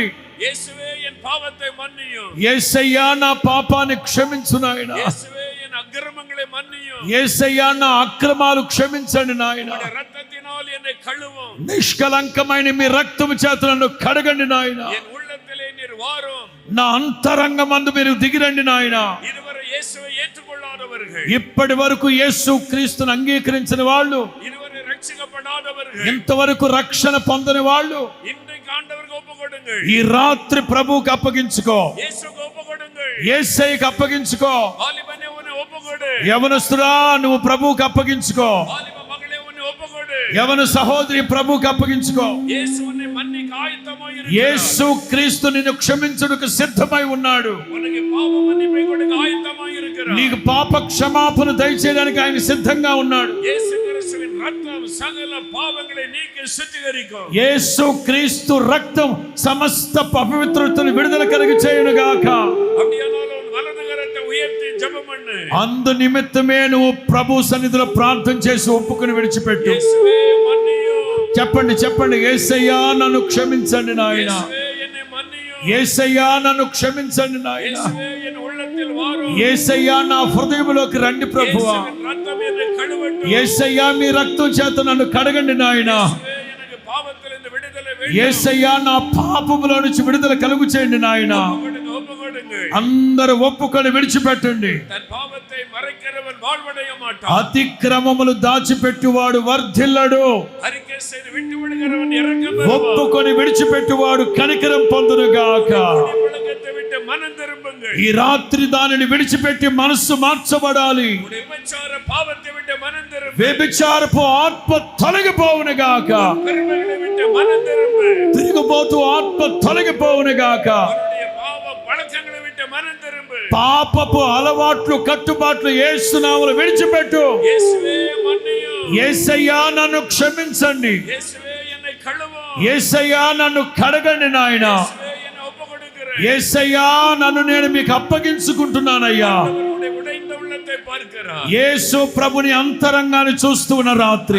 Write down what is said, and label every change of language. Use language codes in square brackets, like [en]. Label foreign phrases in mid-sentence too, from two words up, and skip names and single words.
[ta] இயேசுவே என் பாவத்தை மன்னியும். [te] యేసయ్యా నా పాపాన్ని క్షమించు నాయనా. [ta] இயேசுவே என் அக்கிரமங்களை மன்னியும். [te] యేసయ్యా నా అక్రమాలు క్షమించండి నాయనా. [ta] உம்முடைய இரத்தத்தினால் என்னை கழுவும். [te] నిష్కలంకమైన మీ రక్తము చేత నన్ను కడగండి నాయనా. [ta] என் உள்ளத்திலே நீர் வாரும். [te] నా అంతరంగమందు మీరు దిగిరండి నాయనా. [ta] இதுவரை இயேசுவை ஏற்றுக்கொள்ளாதவர்கள், [te] ఇప్పటి వరకు యేసు క్రీస్తును అంగీకరించిన వాళ్ళు, [ta] இதுவரை ரட்சிக்கப்படாதவர்கள், [te] ఇంతవరకు రక్షణ పొందని వాళ్ళు [ta] இன்றைக்கு ஆண்டவருக்கு ஒப்புக்கொடுங்கள். [te] ఈ రాత్రి ప్రభువుకి అప్పగించుకో. [ta] இயேசுக்கு ஒப்புக்கொடுங்கள். [te] యేసయ్యకి అప్పగించుకో. [ta] வாலிபனே உன்னை ஒப்புக்கொடு. [te] యవనస్తుడా నువ్వు ప్రభువుకి అప్పగించుకో. [ta] வாலிப மகளே உன்னை ஒப்புக்கொடு. [te] యవన సహోదరి ప్రభువుకి అప్పగించుకో. [ta] இயேசு உன்னை மன்னிக்க ஆயத்தமாய் இருக்கிறார். [te] యేసు క్రీస్తు నిన్ను క్షమించుటకు సిద్ధమై ఉన్నాడు. [ta] உனக்கு பாவ மன்னிப்பை கொடுக்க ஆயத்தமாய் இருக்கிறார். [te] నీకు పాప క్షమాపణ దయచేయడానికి ఆయన సిద్ధంగా ఉన్నాడు. [ta] இயேசு கிறிஸ்துவின் ரத்தம் சகல பாவங்களை நீக்கி சுத்திகரிக்கும். [te] యేసు క్రీస్తు రక్తం సమస్త అపవిత్రతను విడుదల కలిగి చేయును గాక. [ta] அப்படியானால் உன் வலது கரத்தை உயர்த்தி ஜெபம் பண்ணு. [te] అందు నిమిత్తమే నువ్వు ప్రభు సన్నిధిలో ప్రార్థన చేసి ఒప్పుకొని విడిచిపెట్టు. [ta] இயேசுவே மன்னியும். [te] చెప్పండి చెప్పండి. యేసయ్యా నన్ను క్షమించండి నాయన. [ta] இயேசுவே என்னை மன்னியும். [te] యేసయ్యా నన్ను క్షమించండి నాయన. [ta] இயேசுவே என் உள்ளத்தில் வாரும். [te] యేసయ్యా నా హృదయంలోకి రండి ప్రభువా. [ta] இயேசுவின் ரத்தம் என்னை கழுவட்டும். [te] యేసయ్యా మీ రక్తం చేత నన్ను కడగండి నాయన. [ta] இயேசுவே எனக்கு பாவத்திலிருந்து விடுதலை வேண்டும். [te] యేసయ్యా నా పాపములో నుంచి విడుదల కలుగు చేయండి నాయన. [ta] ஒப்புக்கொடுங்கள். [te] అందరూ ఒప్పుకొని విడిచిపెట్టండి. [ta] தன் பாவத்தை மறைக்கிறவன் வாழ்வடைய மாட்டான். [te] అతిక్రమములు దాచిపెట్టువాడు వర్ధిల్లడు. [ta] அறிக்கை செய்து விட்டு விடுகிறவன் இரக்கம் பெறுவான். [te] ఒప్పుకొని విడిచిపెట్టువాడు కనికరం పొందును గాక. [ta] உலகத்தை விட்டு மனம் திரும்புங்கள். [te] ఈ రాత్రి దానిని విడిచిపెట్టి మనస్సు మార్చబడాలి. [ta] உடைய விபச்சார பாவத்தை விட்டு மனம் திரும்பு. [te] వ్యభిచారపు ఆత్మ తొలగిపోవును గాక. [ta] பெருமைகளை விட்டு மனம் திரும்பு. [te] తిరిగిపోతూ ఆత్మ తొలగిపోవును గాక. [ta] அவருடைய பாவ பழக்கங்களை [te] పాపపు అలవాట్లు కట్టుబాట్లు యేసు నామములో విడిచిపెట్టు. [ta] இயேசுவே மன்னியும். [te] యేసయ్యా నన్ను క్షమించండి. [ta] இயேசுவே என்னை கழுவும். [te] యేసయ్యా నన్ను కడగండి నాయన. [ta] இயேசுவே என்னை ஒப்புக்கொடுக்கிறேன். [te] యేసయ్యా నన్ను నేను మీకు అప్పగించుకుంటున్నానయ్యా. [ta] அவருடைய உடைந்த உள்ளத்தை பார்க்கிறார். [te] యేసు ప్రభుని అంతరంగాన్ని చూస్తూ ఉన్న రాత్రి